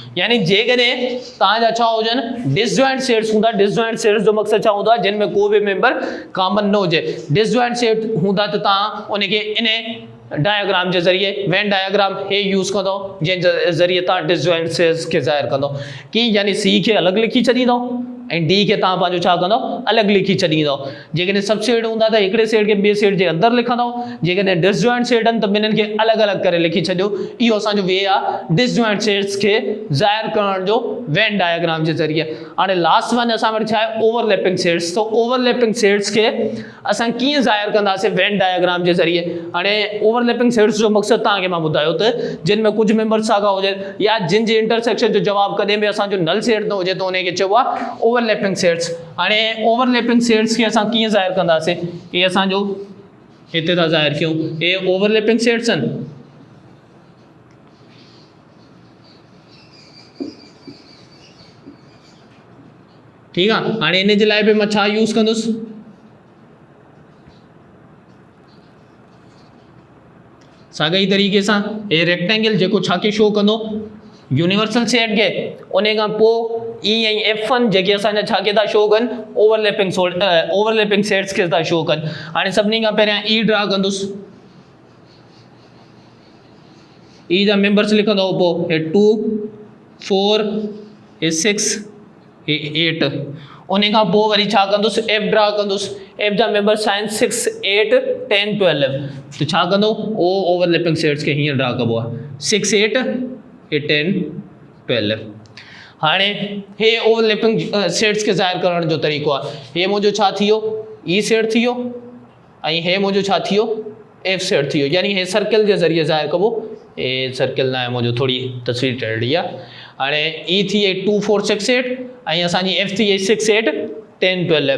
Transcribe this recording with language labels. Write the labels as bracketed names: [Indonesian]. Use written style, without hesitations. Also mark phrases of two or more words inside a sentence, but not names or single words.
[Sindhi] यानी जेकॾहिं तव्हांजा छा हुजनि [English] disjoint sets [Sindhi] हूंदा, [English] disjoint sets [Sindhi] जो मक़सदु छा हूंदो आहे जिन में को बि मेंबर कॉमन न हुजे। [English] disjoint set [Sindhi] हूंदा त तव्हां उनखे इन डायग्राम जे ज़रिए [English] Venn diagram [Sindhi] हे यूज़ कंदो जंहिंजे ज़रिए तव्हां [English] disjoint sets [Sindhi] खे ज़ाहिर कंदो की, यानी सी खे अलॻि लिखी छॾींदो ऐं डी खे तव्हां पंहिंजो छा कंदो अलॻि लिखी छॾींदो। जेकॾहिं [English] sub set [Sindhi] हूंदा त हिकिड़े सेट खे ॿिए सेट जे अंदरि लिखंदो, जेकॾहिं [English] disjoint set [Sindhi] आहिनि त ॿिन्हिनि खे अलॻि अलॻि करे लिखी छॾियो। इहो असांजो वे आहे [English] disjoint sets [Sindhi] खे ज़ाहिर करण जो [English] Venn diagram [Sindhi] जे ज़रिए। हाणे [English] last one [Sindhi] असां वटि छा आहे [English] overlapping sets. [Sindhi] तो [English] overlapping sets [Sindhi] खे असां कीअं ज़ाहिर कंदासीं [English] Venn diagram [Sindhi] जे ज़रिए। हाणे [English] overlapping sets [Sindhi] जो मक़सदु तव्हांखे मां ॿुधायो त जिन में कुझु मेंबर साॻा हुजनि या जिन जे इंटरसेक्शन जो जवाबु कॾहिं बि असांजो [English] null set [Sindhi] न हुजे त उनखे चइबो आहे [English] overlapping sets. [Sindhi] हाणे [English] overlapping sets [Sindhi] खे असां कीअं ज़ाहिर कंदासीं, ये असांजो हिते था ज़ाहिर कयूं, ये [English] overlapping sets [Sindhi] आहिनि। ठीकु आहे। हाणे इन जे लाइ बि मां छा यूज़ कंदुसि, साॻे ई तरीक़े सां हे रेक्टेंगल जेको छा खे शो कंदो [English] universal set [Sindhi] खे, उन खां पोइ ई ऐं F1 जेके असांजा छा के था शो कनि [English] overlapping sets [Sindhi] खे था शो कनि। हाणे सभिनी खां पहिरियां ई ड्रा कंदुसि, ई जा मेंबर्स लिखंदो, पोइ हे 2, 4, हे 6, हे 8। उन खां पोइ वरी छा कंदुसि F ड्रा कंदुसि, F जा मेंबर्स आहिनि 6, 8, 10, 12। त छा कंदो ओ [English] overlapping sets [Sindhi] खे हीअं ड्रा कबो आहे 6, 8, 10, 12। हाणे हे [English] overlapping sets [Sindhi] के ज़ाहिर करण जो तरीक़ो आहे। हे मुंहिंजो छा थी वियो ई सेट थी वियो ऐं हे मुंहिंजो छा थी वियो एफ सेट थी वियो, यानी हे सर्किल जे ज़रिए ज़ाहिर कबो। हे सर्किल न आहे, मुंहिंजो थोरी तस्वीर टेढ़ी आहे। हाणे ई थी 2, 4, 6, 8 ऐं असांजी एफ थी 6, 8, 10, 12।